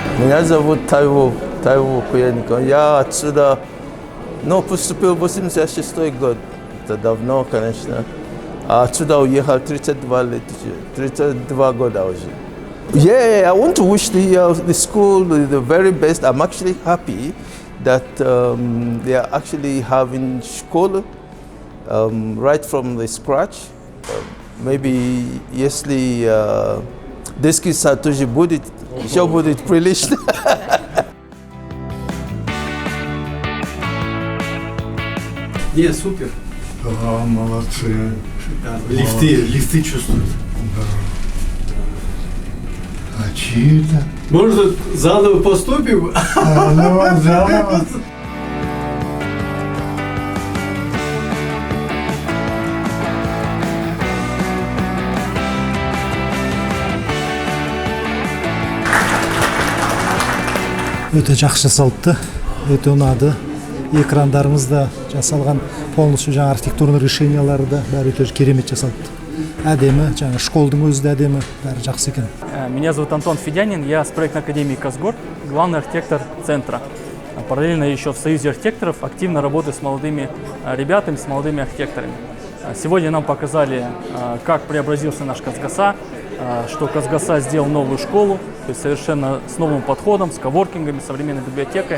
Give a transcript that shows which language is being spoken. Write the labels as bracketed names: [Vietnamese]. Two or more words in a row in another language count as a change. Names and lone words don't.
[Russian] Меня зовут Тайву Куяников. Я отсюда, поступил в 86 год. Это давно, конечно. А отсюда уехал 32 года уже. [English] Yeah, I want to wish the school the very best. I'm actually happy that they are actually having school right from the scratch. [Russian] Maybe если детский сад тоже будет, еще будет прилично. Не, супер. Да, молодцы. Лифты чувствуют. Да. А чьи это? Может, заново поступим? Заново. [Kazakh] Өте жақсы жасалды, өте ұнады. Экрандарымызда жасалған полностью жаңа архитектурный решениялары да бәрі өте керемет жасалды. Әдемі, жаңа школдың өзі де әдемі, бәрі жақсы екен. [Russian] Меня зовут Антон Федянин, я с проектной академии Казгорд, главный архитектор центра. Параллельно еще в Союзе архитекторов активно работаю с молодыми ребятами, с молодыми архитекторами. Сегодня нам показали, как преобразился наш Казгаса, что Казгаса сделал новую школу, то есть совершенно с новым подходом, с коворкингами, современной библиотекой.